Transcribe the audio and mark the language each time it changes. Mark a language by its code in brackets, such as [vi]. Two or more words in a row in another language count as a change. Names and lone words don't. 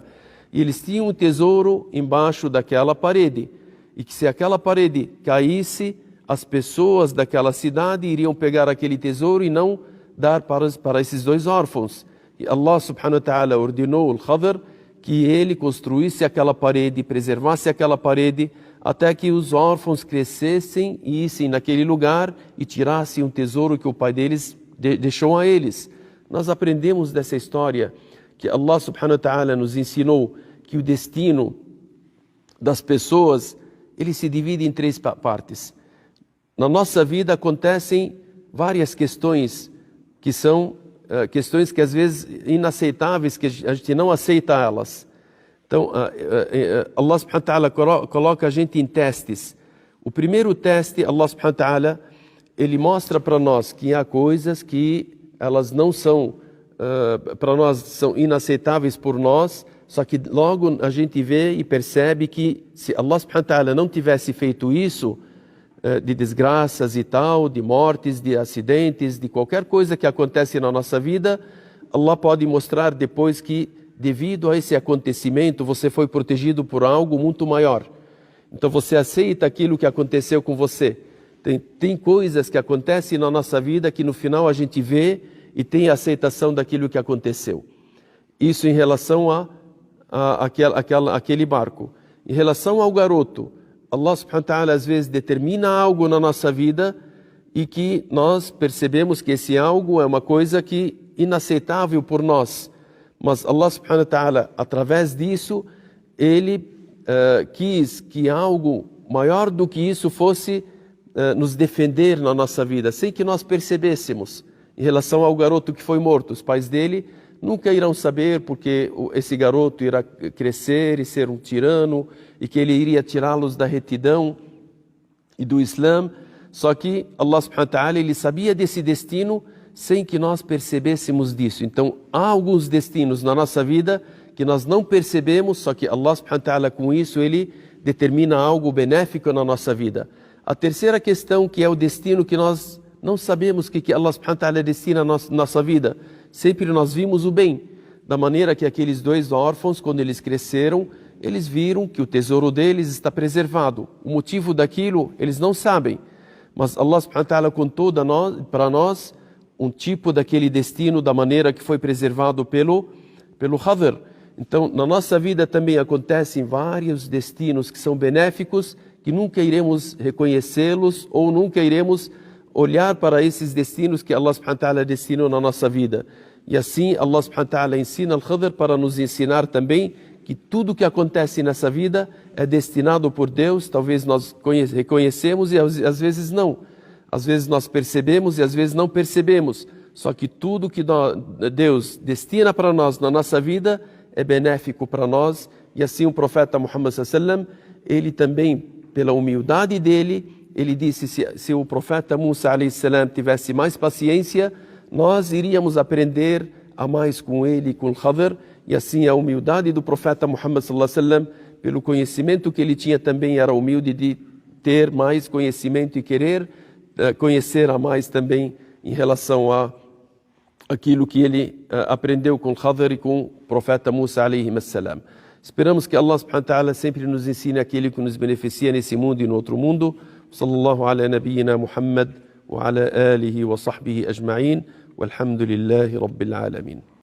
[pt] E eles tinham um tesouro embaixo daquela parede. E que se aquela parede caísse, as pessoas daquela cidade iriam pegar aquele tesouro e não dar para esses dois órfãos. E [ar] الله سبحانه وتعالى [pt] ordenou ao Khadr que ele construísse aquela parede, preservasse aquela parede, até que os órfãos crescessem e issem naquele lugar e tirassem um tesouro que o pai deles deixou a eles. Nós aprendemos dessa história que [ar] الله سبحانه وتعالى [pt] nos ensinou que o destino das pessoas, ele se divide em três partes. Na nossa vida acontecem várias questões que são questões que às vezes inaceitáveis, que a gente não aceita elas. Então, [ar] الله سبحانه وتعالى [pt] coloca a gente em testes. O primeiro teste, [ar] الله سبحانه وتعالى, [pt] ele mostra para nós que há coisas que elas não são, para nós, são inaceitáveis por nós, só que logo a gente vê e percebe que se [ar] الله سبحانه وتعالى [pt] não tivesse feito isso, de desgraças e tal, de mortes, de acidentes, de qualquer coisa que acontece na nossa vida, Allah pode mostrar depois que devido a esse acontecimento você foi protegido por algo muito maior. Então você aceita aquilo que aconteceu com você. Tem coisas que acontecem na nossa vida que no final a gente vê e tem a aceitação daquilo que aconteceu. Isso em relação àquele barco. Em relação ao garoto, [ar] الله سبحانه وتعالى [pt] às vezes determina algo na nossa vida e que nós percebemos que esse algo é uma coisa que inaceitável por nós. Mas [ar] الله سبحانه وتعالى, [pt] através disso, Ele quis que algo maior do que isso fosse nos defender na nossa vida, sem que nós percebêssemos. Em relação ao garoto que foi morto, os pais dele nunca irão saber porque esse garoto irá crescer e ser um tirano e que ele iria tirá-los da retidão e do Islã. Só que [ar] الله سبحانه وتعالى, [pt] ele sabia desse destino sem que nós percebêssemos disso. Então, há alguns destinos na nossa vida que nós não percebemos, só que [ar] الله سبحانه وتعالى [pt] com isso, ele determina algo benéfico na nossa vida. A terceira questão, que é o destino que nós não sabemos que [ar] الله سبحانه وتعالى [pt] destina na nossa vida. Sempre nós vimos o bem, da maneira que aqueles dois órfãos, quando eles cresceram, eles viram que o tesouro deles está preservado. O motivo daquilo, eles não sabem. Mas [ar] الله سبحانه وتعالى [pt] contou para nós um tipo daquele destino, da maneira que foi preservado pelo Khadr. Então, na nossa vida também acontecem vários destinos que são benéficos, que nunca iremos reconhecê-los ou nunca iremos olhar para esses destinos que [ar] الله سبحانه وتعالى [pt] destinou na nossa vida. E assim [ar] الله سبحانه وتعالى [pt] ensina al Khadr para nos ensinar também que tudo que acontece nessa vida é destinado por Deus. Talvez nós reconhecemos e às vezes não. Às vezes nós percebemos e às vezes não percebemos. Só que tudo que Deus destina para nós na nossa vida é benéfico para nós. E assim o profeta Muhammad [ar] صلى الله عليه وسلم, [pt] ele também, pela humildade dele, ele disse, se o profeta Musa [ar] عليه السلام [pt] tivesse mais paciência, nós iríamos aprender a mais com ele, com o Khadr. E assim a humildade do profeta Muhammad [ar] صلى الله عليه وسلم, [pt] pelo conhecimento que ele tinha também, era humilde de ter mais conhecimento e querer conhecer a mais também em relação a aquilo que ele aprendeu com o Khadr e com o profeta Musa [ar] عليه السلام. [pt] Esperamos que [ar] الله سبحانه وتعالى [pt] sempre nos ensine aquilo que nos beneficia nesse mundo e no outro mundo. [ar] صلى الله على نبينا محمد وعلى آله وصحبه أجمعين. والحمد لله رب العالمين.